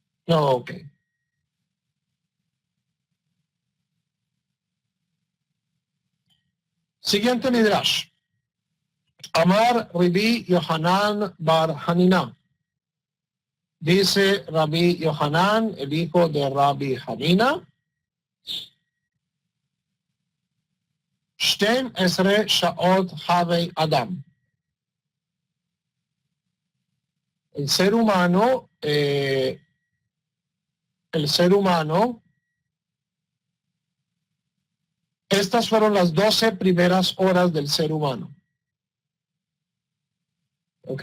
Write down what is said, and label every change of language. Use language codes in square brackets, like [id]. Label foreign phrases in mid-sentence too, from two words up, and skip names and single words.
[es] No, ok. Siguiente midrash. [he] אמר רבי יוחנן בר חנינא. [es] Dice Rabbi Yohanan, el hijo de Rabbi Hanina. [he] שתים עשרה שעות הוי אדם. [es] El ser humano, estas fueron las 12 primeras horas del ser humano. ¿Ok?